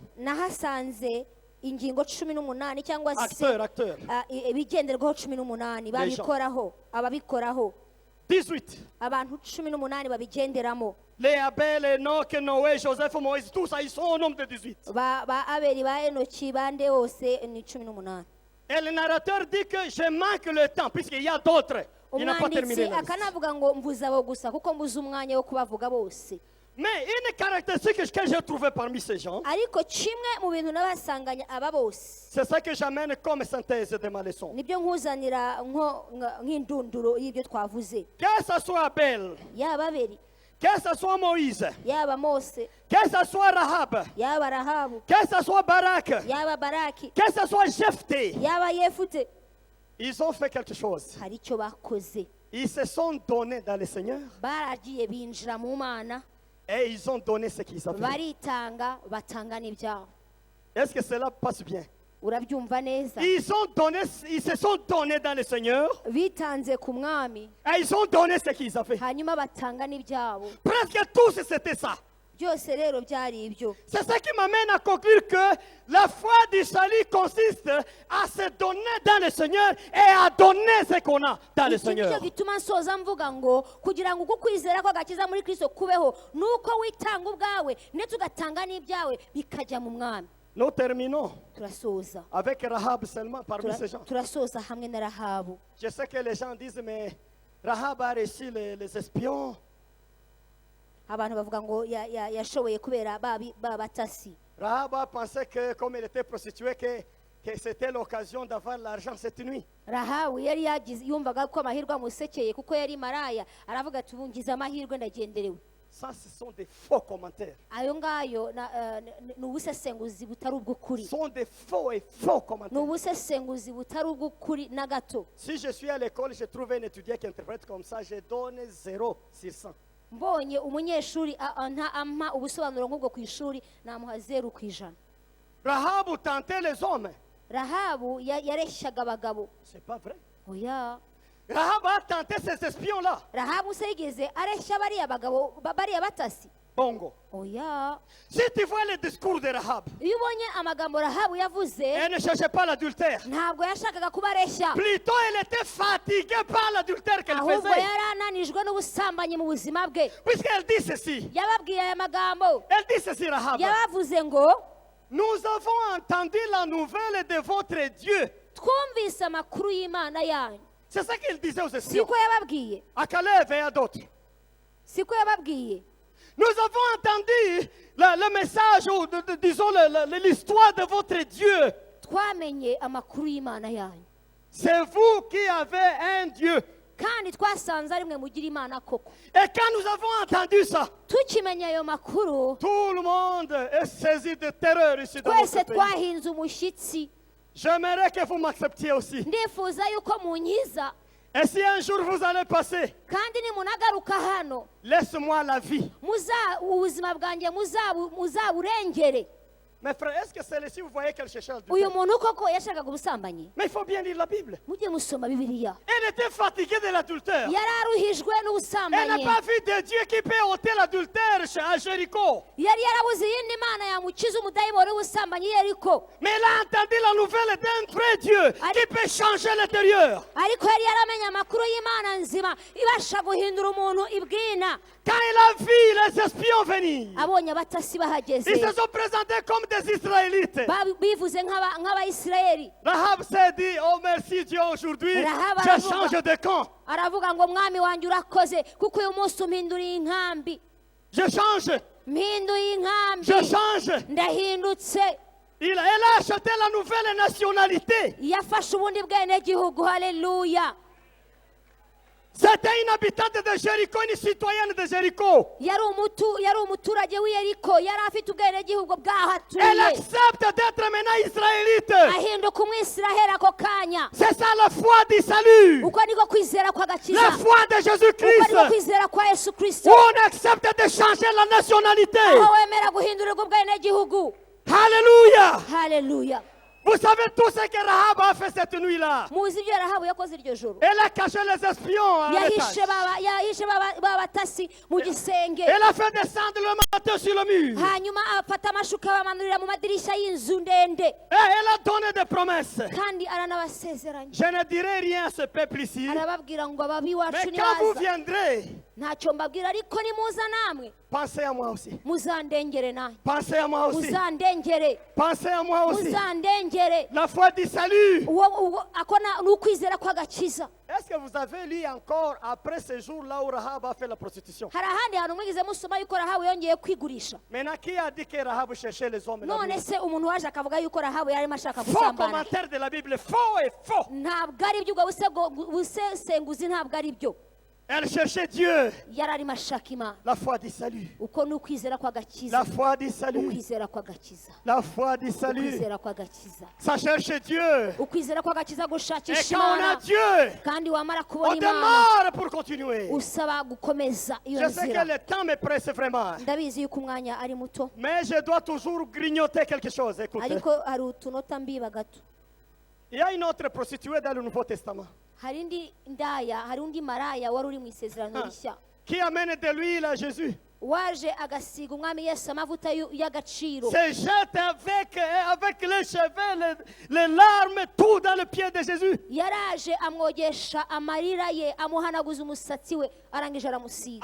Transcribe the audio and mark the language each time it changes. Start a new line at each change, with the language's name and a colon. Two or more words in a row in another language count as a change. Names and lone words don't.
Kinyarwanda: nahasanze ingingo 18 cyangwa se
French: Acteurs.
Kinyarwanda: ibigenderwaho 18 babikoraho, ababikoraho 18. abantu 18 babigenderamo.
French: Les Abel, Enoch, Noé, Joseph, Moïse, tout ça, ils sont au nombre de 18.
Kinyarwanda: ba abeli ba enoki bande bose ni 18.
French: Et le narrateur dit que je manque le temps, puisqu'il y a d'autres. Il n'a pas terminé
Kinyarwanda: umwanditsi
French: la liste.
Kinyarwanda: akanavuga ngo mvuze abo gusa kuko mbuze umwanya wo kubavuga bose.
French: Mais une caractéristique que j'ai trouvée parmi ces gens,
Kinyarwanda: ariko kimwe mu bintu n'abasanganya aba bose,
French: c'est ça que j'amène comme synthèse de ma leçon.
Kinyarwanda: nibyo nkuzanira nk'indunduro y'ibyo twavuze.
French: Que ce soit Abel,
Kinyarwanda: yaba abeli,
French: que ce soit Moïse,
Kinyarwanda: yaba mose,
French: que ce soit Rahab,
Kinyarwanda: yaba rahabu,
French: que ce soit Barak,
Kinyarwanda: yaba baraki,
French: que ce soit Jephthé,
Kinyarwanda: yaba yefute,
French: ils ont fait quelque chose.
Kinyarwanda: hari icyo bakoze.
French: Ils se sont donnés dans le Seigneur
Kinyarwanda: baragiye binjira mu mana,
French: et ils ont donné ce qu'ils avaient.
Kinyarwanda: baritanga batanga n'ibyabo.
French: Est-ce que cela passe bien?
Kinyarwanda: urabyumva neza?
French: Ils se sont donnés dans le Seigneur
Kinyarwanda: bitanze ku mwami,
French: et ils ont donné ce qu'ils avaient.
Kinyarwanda: hanyuma batanga n'ibyabo.
French: Presque tous, c'était ça.
Kinyarwanda: byose rero byari ibyo.
French: C'est ça qui m'amène à conclure que la foi du salut consiste à se donner dans le Seigneur et à donner ce qu'on a dans le
Kinyarwanda: iki nicyo
French: Seigneur.
Kinyarwanda: gituma nsoza mvuga ngo kugira ngo uko kwizera kw'agakiza muri Kristo kubeho nuko witanga ubwawe ndetse ugatanga n'ibyawe bikajya mu mwami.
French: Nous terminons
Kinyarwanda: turasoza
French: avec Rahab seulement parmi ces gens.
Kinyarwanda: turasoza hamwe na Rahabu.
French: Je sais que les gens disent, mais Rahab a reçu les espions.
Kinyarwanda: abantu bavuga ngo yashoboye kubera ba batasi.
French: Rahab a pensé que comme elle était prostituée, que c'était l'occasion d'avoir l'argent cette nuit.
Kinyarwanda: Rahabu yari yagize yumvaga ko amahirwe amusekeye kuko yari maraya, aravuga ati bungize amahirwe ndagenderewe.
French: Ça, ce sont des faux commentaires.
Kinyarwanda: ayo ngayo ni ubusesenguzi butari ubw'ukuri.
French: Ce sont des faux et faux
Kinyarwanda: ni
French: commentaires.
Kinyarwanda: ubusesenguzi butari ubw'ukuri na gato.
French: Si je suis à l'école, je trouve un étudiant qui interprète comme ça, je donne 0 sur 100.
Kinyarwanda: mbonye umunyeshuri ampa ubusobanuro nk'ubwo ku ishuri namuha 0%.
French: Rahab tentait les hommes.
Kinyarwanda: Rahabu yareshyaga abagabo.
French: C'est pas vrai.
Kinyarwanda: oya
French: Rahab a tenté ces espions-là.
Kinyarwanda: rahabu se yigeze areshya bariya bagabo bariya batasi Bongo. oya
French: Si tu vois le discours de Rahab,
Kinyarwanda: iyo ubonye amagambo rahabu yavuze
French: elle ne cherchait pas l'adultère.
Kinyarwanda: ntabwo yashakaga kubareshya
French: Plutôt, elle était fatiguée par l'adultère qu'elle
Kinyarwanda: ahubwo
French: faisait.
Kinyarwanda: yari ananijwe n'ubusambanyi mu buzima bwe
French: Puisqu'elle dit ceci.
Kinyarwanda: yababwiye aya magambo
French: Elle dit ceci, Rahab.
Kinyarwanda: yabavuze ngo
French: Nous avons entendu la nouvelle de votre Dieu.
Kinyarwanda: twumvise amakuru y'imana yanyu
French: C'est ça qu'il disait aux espions.
Kinyarwanda: siko yababwiye
French: À Caleb et à d'autres.
Kinyarwanda: siko yababwiye
French: Nous avons entendu le message, ou disons l'histoire de votre Dieu.
Kinyarwanda: twamenye amakuru y'imana yanyu
French: C'est vous qui avez un Dieu.
Kinyarwanda: kandi twasanze ari mwe mugira imana koko
French: Et quand nous avons entendu ça,
Kinyarwanda: tukimenya ayo makuru
French: tout le monde est saisi de terreur ici dans
Kinyarwanda: twese
French: notre pays.
Kinyarwanda: twahinze umushyitsi
French: J'aimerais que vous m'acceptiez aussi.
Kinyarwanda: ndifuza yuko munyiza
French: Et si un jour vous allez passer,
Kinyarwanda: kandi nimunagaruka hano
French: laisse-moi la vie.
Kinyarwanda: ubuzima bwanjye muzaburengere
French: Mes frères, est-ce que celle-ci, vous voyez qu'elle cherchait
Kinyarwanda: uyu
French: l'adultère?
Kinyarwanda: muntu koko yashakaga ubusambanyi
French: Mais il faut bien lire la Bible.
Kinyarwanda: mujye musoma bibiliya
French: Elle était fatiguée de l'adultère.
Kinyarwanda: yari aruhijwe
French: Elle n'a
Kinyarwanda: n'ubusambanyi
French: pas vu de Dieu qui peut ôter l'adultère à Jéricho.
Kinyarwanda: yari yarabuze iyindi mana yamukiza umudayimoni w'ubusambanyi yeriko
French: Mais elle a entendu la nouvelle d'un vrai Dieu qui peut changer l'intérieur.
Kinyarwanda: ariko yari yaramenye amakuru y'imana nzima ibasha guhindura umuntu ibwina
French: Quand il a vu les espions venir,
Kinyarwanda: abonye abatasi bahageze
French: ils se sont présentés comme des Israélites.
Kinyarwanda: bivuze nk'abayisirayeli
French: Rahab s'est dit, oh merci Dieu, aujourd'hui, Rahab je
Kinyarwanda: aravuga.
French: change de camp.
Kinyarwanda: aravuga ngo mwami wanjye urakoze kuko uyu munsi umpinduriye inkambi
French: Je change.
Kinyarwanda: mpinduye inkambi
French: Je change.
Kinyarwanda: ndahindutse
French: Elle a acheté la nouvelle nationalité.
Kinyarwanda: yafashe ubundi bwenegihugu haleluya
French: C'était une habitante de Jéricho, une citoyenne de Jéricho.
Kinyarwanda: yari umuturage w'iyeriko yari afite ubwenegihugu
French: Elle
Kinyarwanda: bwahatuye
French: accepte d'être maintenant israélite.
Kinyarwanda: ahinduka umwisiraheli ako kanya
French: C'est ça la foi du salut.
Kinyarwanda: uko niko kwizera kw'agakiza
French: La foi de
Kinyarwanda: uko niko
French: Jésus-Christ.
Kinyarwanda: kwizera kwa yesu
French: Où
Kinyarwanda: kirisito
French: on accepte de changer la nationalité.
Kinyarwanda: aho wemera guhindurirwa ubwenegihugu
French: Alléluia.
Kinyarwanda: haleluya
French: Vous savez tout ce que Rahab a fait cette nuit-là.
Kinyarwanda: muzi ibyo rahabu yakoze iryo joro
French: Elle a caché les espions à l'étage.
Kinyarwanda: yahishe babatasi mu gisenge
French: Elle a fait descendre le manteau sur le mur.
Kinyarwanda: hanyuma afata amashuka bamanurira mu madirishya y'inzu ndende
French: Et elle a donné des promesses.
Kinyarwanda: kandi aranabasezeranya
French: Je ne dirai rien à ce peuple ici.
Kinyarwanda: arababwira ngo ababi
French: Mais
Kinyarwanda: wacu
French: quand vous
Kinyarwanda: nibaza
French: viendrez,
Kinyarwanda: ntacyo mbabwira ariko nimuza namwe
French: pensez à moi aussi.
Kinyarwanda: muzandengere nanjye
French: Pensez à moi aussi.
Kinyarwanda: muzandengere
French: Pensez à moi aussi.
Kinyarwanda: muzandengere
French: La foi du salut.
Kinyarwanda: ako ni ukwizera kw'agakiza
French: Est-ce que vous avez lu encore après ce jour-là où Rahab a fait la prostitution?
Kinyarwanda: hari ahandi hantu mwigize musoma yuko rahabu yongeye kwigurisha
French: Maintenant, qui a dit que Rahab cherchait les hommes?
Kinyarwanda: none se umuntu waje akavuga yuko rahabu yarimo ashaka
French: Faux
Kinyarwanda: gusambana
French: commentaire de la Bible, faux et faux.
Kinyarwanda: ntabwo ari ibyo ubwo busesenguzi ntabwo ari byo
French: Elle cherchait Dieu,
Kinyarwanda: yari arimo ashaka imana
French: la foi du salut.
Kinyarwanda: uko ni ukwizera kw'agakiza
French: La foi du salut.
Kinyarwanda: ukwizera kw'agakiza
French: La foi du salut.
Kinyarwanda: ukwizera kw'agakiza
French: Ça cherche Dieu.
Kinyarwanda: ukwizera kw'agakiza
French: Et
Kinyarwanda: gushakisha
French: quand on a
Kinyarwanda: imana
French: Dieu,
Kinyarwanda: kandi wamara
French: on
Kinyarwanda: kubona imana
French: démarre pour continuer.
Kinyarwanda: usaba gukomeza iyo
French: Je sais
Kinyarwanda: nzira
French: que le temps me presse vraiment.
Kinyarwanda: ndabizi yuko umwanya ari muto
French: Mais je dois toujours grignoter quelque chose. Écoutez.
Kinyarwanda: ariko hari utunota mbiba gato
French: Il y a une autre prostituée dans le Nouveau Testament
Kinyarwanda: hari indi ndaya hari undi maraya wari uri mu isezerano rishya
French: qui amène de l'huile à Jésus.
Kinyarwanda: waje agasiga umwami yesu amavuta y'agaciro
French: Se jette avec les cheveux, les larmes, tout dans le pied de Jésus.
Kinyarwanda: yaraje amwogesha amarira ye amuhanaguza umusatsi we arangije aramusiga